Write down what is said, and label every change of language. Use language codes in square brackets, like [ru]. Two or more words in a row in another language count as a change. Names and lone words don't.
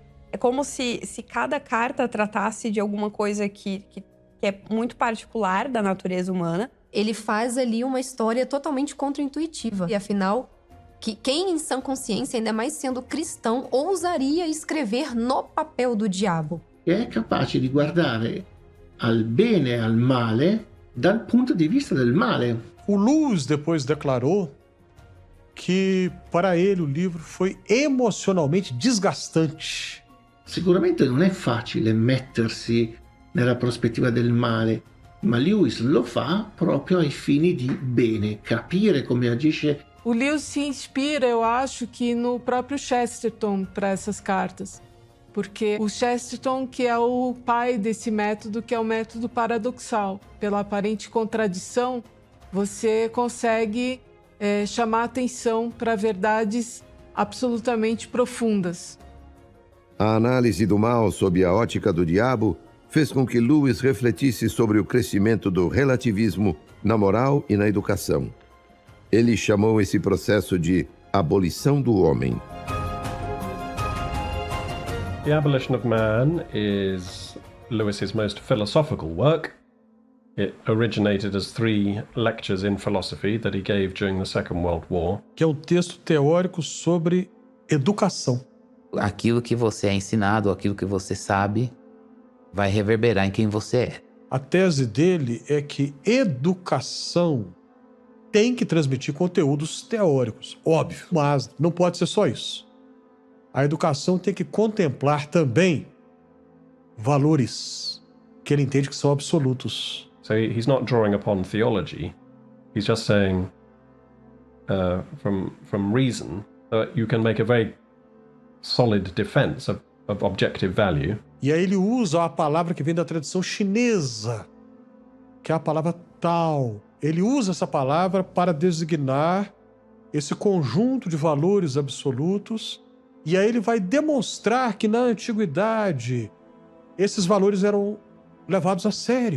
[pt] É como se cada carta tratasse de alguma coisa que é muito particular da natureza humana. Ele faz ali uma história totalmente contra-intuitiva. E afinal, quem em sã consciência, ainda mais sendo cristão, ousaria escrever no papel do diabo? É capaz de guardar [it] al bene e al male dal punto de vista del male. [pt] O Lewis depois declarou que para ele o livro foi emocionalmente desgastante. [it] Sicuramente non è facile mettersi nella prospettiva del male, ma Lewis lo fa proprio ai fini di bene, capire come agisce. [pt] O Lewis se inspira, eu acho, que no próprio Chesterton para essas cartas. Porque o Chesterton, que é o pai desse método, que é o método paradoxal. Pela aparente contradição, você consegue chamar atenção para verdades absolutamente profundas. A análise do mal sob a ótica do diabo fez com que Lewis refletisse sobre o crescimento do relativismo na moral e na educação. Ele chamou esse processo de abolição do homem. [en] The Abolition of Man is Lewis's most philosophical work. It originated as 3 lectures in philosophy that he gave during the Second World War. [pt] Que é um texto teórico sobre educação. Aquilo que você é ensinado, aquilo que você sabe, vai reverberar em quem você é. A tese dele é que educação tem que transmitir conteúdos teóricos, óbvio, mas não pode ser só isso. A educação tem que contemplar também valores que ele entende que são absolutos. [en] So he's not drawing upon theology. He's just saying, from reason, you can make a very solid defense of objective value. [pt] E aí ele usa a palavra que vem da tradição chinesa, que é a palavra Tao. Ele usa essa palavra para designar esse conjunto de valores absolutos, e aí ele vai demonstrar que na antiguidade esses valores eram levados a sério.